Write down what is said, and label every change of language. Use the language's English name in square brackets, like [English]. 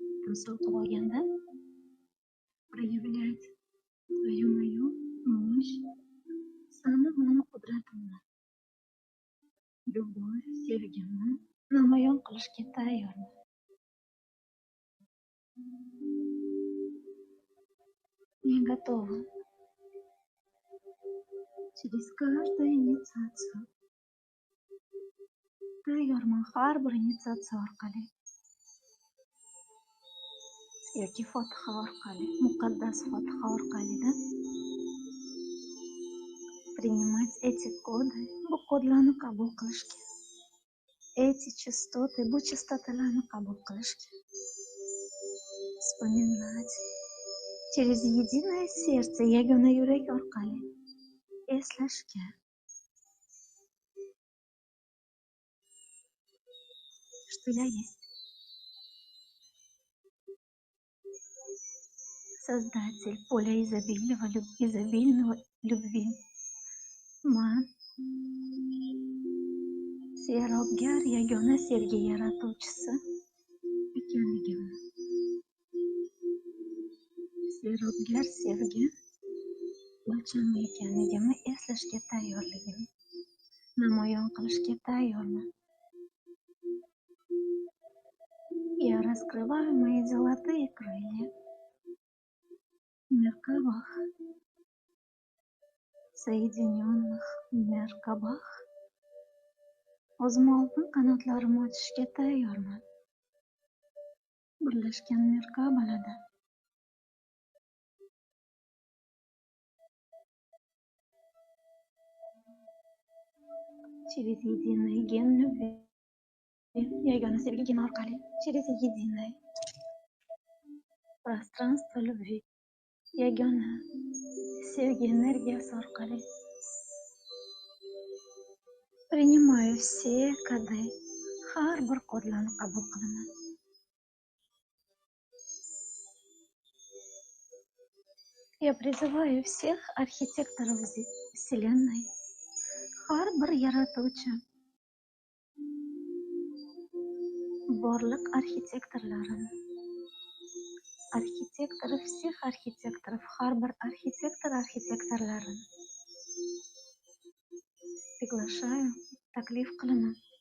[Uzbek] Misol qilib olganda, [Russian] проявлять твою мою мощь, [Uzbek] sani mani qudratimni, любовь, sevgimni namoyon qilishga tayyorman. [Russian] Я готова через каждую инициацию. [Uzbek] Tayyorman har bir initiatsiya orqali. Yoki fotiha orqali, muqaddas fotiha orqali-da [Russian] принимать эти коды, [Uzbek] bu kodlarni qabul qilishga. [Russian] Эти частоты, [Uzbek] bu chastotalarni qabul qilishga. [Russian] Вспоминать через единое сердце, [Uzbek] yagona yurak orqali eslashga. [Russian] Что я есть. Создатель поля изобильного любви. [Uzbek] Man Serobgar yagona sevgi yaratuvchisi ekanligimni. Serobgar sevgi o'lchamli ekanligimni eslashga tayyorligim. Namoyon qilishga tayyorman. [Russian] Я раскрываю мои золотые крылья в Меркабах, соединенных Merkabah. [Uzbek] O'zim oltin qanotlarimni ochishga tayyorman. Birlashgan Merkabalarda. [Russian] через единый ген любви. [Uzbek] Yagona sevgi geni orqali [Russian] через единое пространство любви, [Uzbek] yagona sevgi energiyasi orqali [Russian] принимаю все коды, [Uzbek] har bir kodlarni qabul qilaman. [Russian] Я призываю всех архитекторов Вселенной, [Uzbek] har bir yaratuvchi, borliq arxitektorlarini, [Russian] архитекторов всех архитекторов, [Uzbek] har bir архитекторlarini [Russian] приглашаю, [Uzbek] taklif qilaman.